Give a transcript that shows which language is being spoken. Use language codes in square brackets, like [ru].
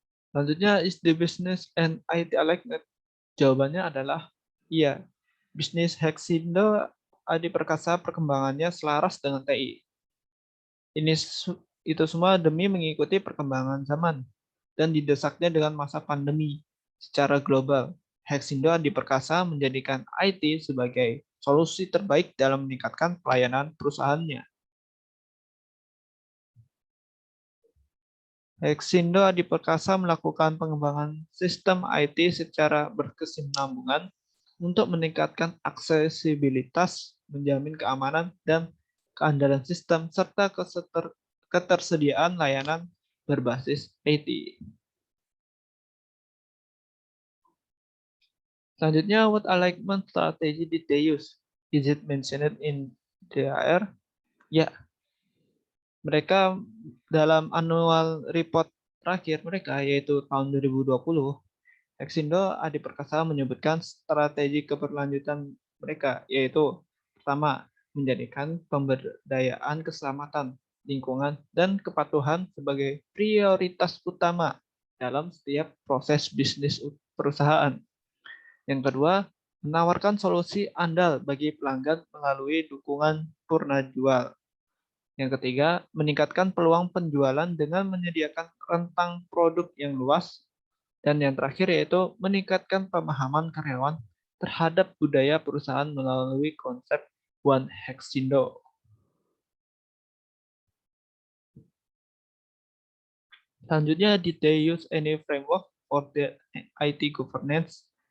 [id] Selanjutnya, [en] is the business and IT aligned? [id] Jawabannya adalah iya. Bisnis Hexindo Adi Perkasa perkembangannya selaras dengan TI. Itu semua demi mengikuti perkembangan zaman dan didesaknya dengan masa pandemi secara global. Hexindo Adi Perkasa menjadikan IT sebagai solusi terbaik dalam meningkatkan pelayanan perusahaannya. Hexindo Adi Perkasa melakukan pengembangan sistem IT secara berkesinambungan untuk meningkatkan aksesibilitas, menjamin keamanan dan keandalan sistem, serta ketersediaan layanan berbasis IT. Selanjutnya, [en] what alignment strategy did they use? Is it mentioned in DAR? [id] Ya, mereka dalam annual report terakhir mereka, yaitu tahun 2020, Hexindo Adi Perkasa menyebutkan strategi keberlanjutan mereka, yaitu pertama, menjadikan pemberdayaan keselamatan, lingkungan, dan kepatuhan sebagai prioritas utama dalam setiap proses bisnis perusahaan. Yang kedua, menawarkan solusi andal bagi pelanggan melalui dukungan purna jual. Yang ketiga, meningkatkan peluang penjualan dengan menyediakan rentang produk yang luas. Dan yang terakhir yaitu meningkatkan pemahaman karyawan terhadap budaya perusahaan melalui konsep One Hexindo. Selanjutnya, [en] did they use any framework for the IT governance?